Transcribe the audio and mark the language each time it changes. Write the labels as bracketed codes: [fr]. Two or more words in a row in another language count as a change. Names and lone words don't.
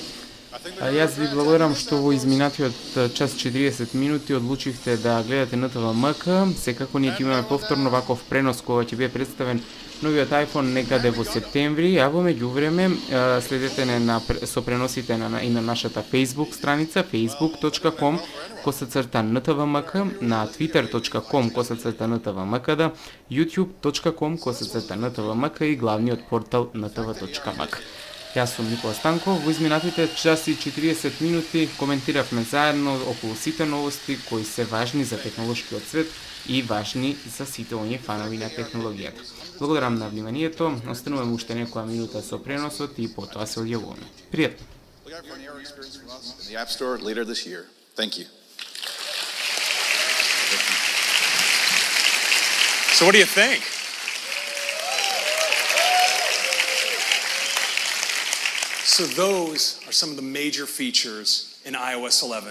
[mk] Јас ви благодарам што во изминатиот час 40 минути одлучивте да гледате НТВ-МК. Секако ние ќе имаме повторно ваков пренос кога ќе биде представен новиот iPhone некаде во септември, а во меѓувреме следете со преносите и на нашата Facebook страница facebook.com/NTVMK, на twitter.com/NTVMK, youtube.com/NTVMK и главниот портал ntv.mk. Јас сум Никола Станков. Во изминатите часи 40 минути коментиравме заедно околу сите новости кои се важни за технолошкиот свет и важни за сите оние фанови на технологијата. Благодарам на вниманието. Остануваме уште некоја минута со преносот и потоа се одјавуваме. Пријатно. [en] So what do you think? So those are some of the major features in iOS 11.